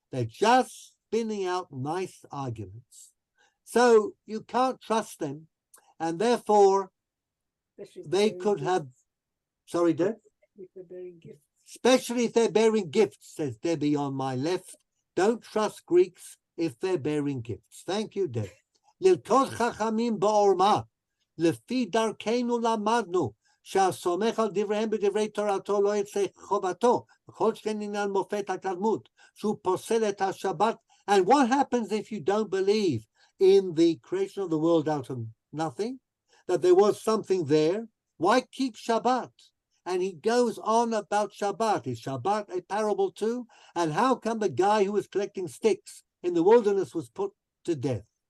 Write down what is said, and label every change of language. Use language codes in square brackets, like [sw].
[en] They're just spinning out nice arguments. So you can't trust them, and therefore they could have, sorry, Deb? Especially if they're bearing gifts, says Debbie on my left. Don't trust Greeks if they're bearing gifts. Thank you, Deb. [he] Lilkod chachamim ba'orma, lefi darkeinu lamadnu, שהסומך על דבריהם בדברי תורתו לא יצא חובתו, וכל שכן עניין מופת הקדמות, שהוא פוסל את השבת. [en] And what happens if you don't believe in the creation of the world out of nothing, that there was something there? Why keep Shabbat? And he goes on about Shabbat. Is Shabbat a parable too? And how come the guy who was collecting sticks in the wilderness was put to death?